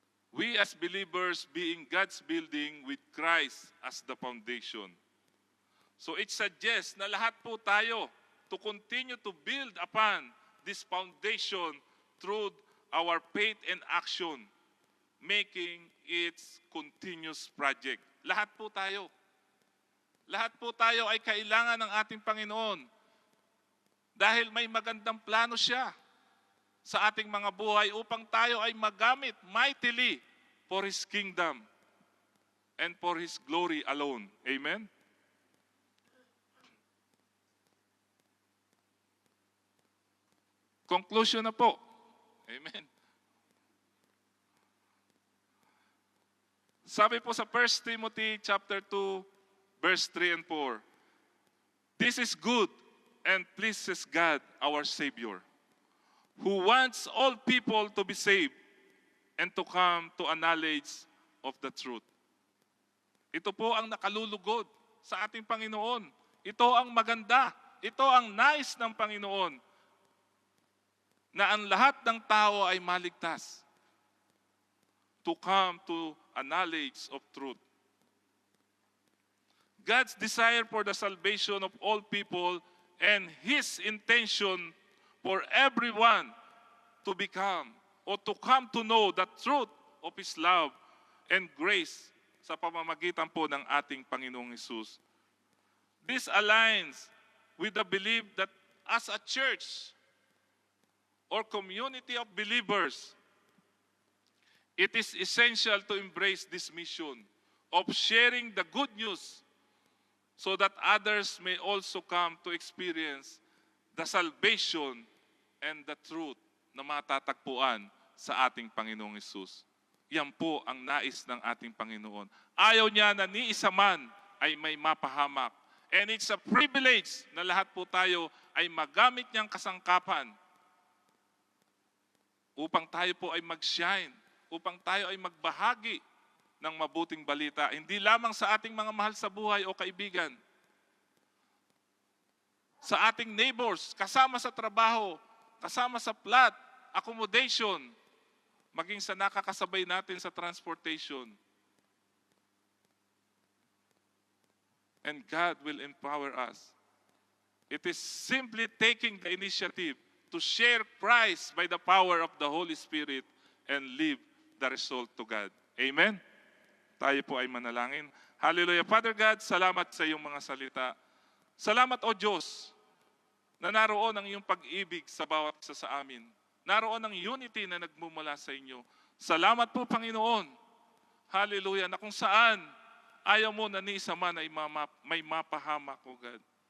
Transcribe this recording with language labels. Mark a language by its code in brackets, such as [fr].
[en] We as believers being God's building with Christ as the foundation. So it suggests [tl] na lahat po tayo [en] to continue to build upon this foundation through our faith and action, making its continuous project. [tl] Lahat po tayo. Lahat po tayo ay kailangan ng ating Panginoon dahil may magandang plano siya sa ating mga buhay upang tayo ay magamit [en] mightily for His kingdom and for His glory alone. [tl] Amen? Conclusion na po. Amen. Sabi po sa [en] 1 Timothy chapter 2, verse 3 and 4, "This is good and pleases God, our Savior, who wants all people to be saved and to come to a knowledge of the truth." [tl] Ito po ang nakalulugod sa ating Panginoon. Ito ang maganda. Ito ang nais ng Panginoon, na ang lahat ng tao ay maligtas, [en] to come to a knowledge of truth. God's desire for the salvation of all people and His intention for everyone to become or to come to know the truth of His love and grace [tl] sa pamamagitan po ng ating Panginoong Hesus. [en] This aligns with the belief that as a church or community of believers, it is essential to embrace this mission of sharing the good news so that others may also come to experience the salvation and the truth [tl] na matatagpuan sa ating Panginoong Hesus. Yan po ang nais ng ating Panginoon. Ayaw niya na ni isa man ay may mapahamak. [en] And it's a privilege [tl] na lahat po tayo ay magamit niyang kasangkapan upang tayo po ay mag-shine, upang tayo ay magbahagi ng mabuting balita, hindi lamang sa ating mga mahal sa buhay o kaibigan, sa ating neighbors, kasama sa trabaho, kasama sa plot, accommodation, maging sa nakakasabay natin sa transportation. [en] And God will empower us. It is simply taking the initiative to share Christ by the power of the Holy Spirit and leave the result to God. [tl] Amen? Tayo po ay manalangin. Hallelujah. Father God, salamat sa iyong mga salita. Salamat, O Diyos, na naroon ang iyong pag-ibig sa bawat isa sa amin. Naroon ang unity na nagmumula sa inyo. Salamat po, Panginoon. Hallelujah. Na kung saan ayaw mo na ni isa man ay may mapahamak, O God.